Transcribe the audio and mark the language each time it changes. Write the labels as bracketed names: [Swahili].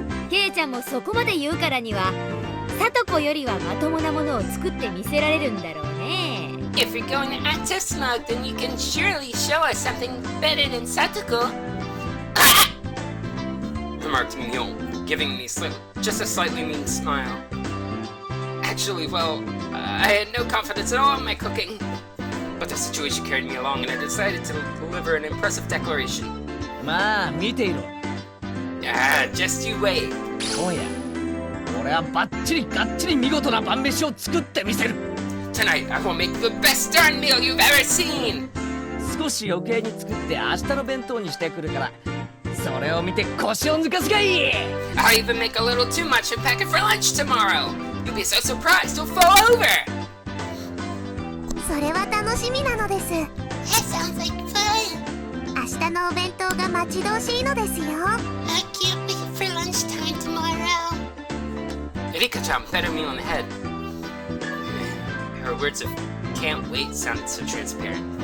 [Japanese] ケイちゃんもそこまで言うからにはサトコよりはまともなものを作ってみせられるんだろうね。 [English] If you're going to act so smug, then you can surely show us something better than Satoko. Remarked Mignon, giving me just a slightly mean smile. Actually, well, I had no confidence at all in my cooking. But the situation carried me along and I decided to deliver an impressive declaration. [Japanese] まあ見ていろ。 [English] Just you wait. [Japanese] おや俺はバッチリガッチリ見事な晩飯を作ってみせる。 [English] Tonight, I will make the best darn meal you've ever seen! [Japanese] 少し余計に作って明日の弁当にしてくるからそれを見て腰を抜かすがいい。 [English] I'll even make a little too much and pack it for lunch tomorrow. You'll be so surprised you'll fall over. [Japanese] それは楽しみなのです。 [English] That sounds like fun. [Japanese] 明日のお弁当が待ち遠しいのですよ。 [English] I can't wait for lunchtime tomorrow. Erika-chan patted me on the head. Her words of can't wait sounded so transparent.